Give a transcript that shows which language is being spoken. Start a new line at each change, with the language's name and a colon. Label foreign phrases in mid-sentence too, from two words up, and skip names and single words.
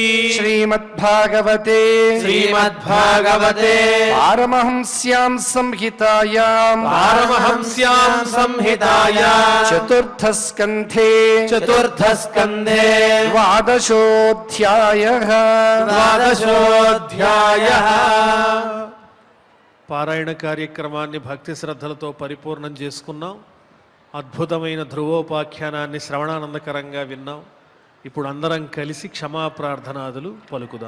Sanskrit: श्रीमद्भागवते श्रीमद्भागवते पारमहंस्यां संहितायां पारमहंस्यां संहितायां चतुर्थस्कन्धे चतुर्थस्कन्धे द्वादशोऽध्यायः ద్వాదశోధ్యాయః
Telugu: పారాయణ కార్యక్రమాన్ని భక్తి శ్రద్ధలతో పరిపూర్ణం చేసుకున్నాం. అద్భుతమైన ధ్రువోపాఖ్యానాన్ని శ్రవణానందకరంగా విన్నాం. ఇప్పుడు అందరం కలిసి క్షమా ప్రార్థనాదులు పలుకుదాం.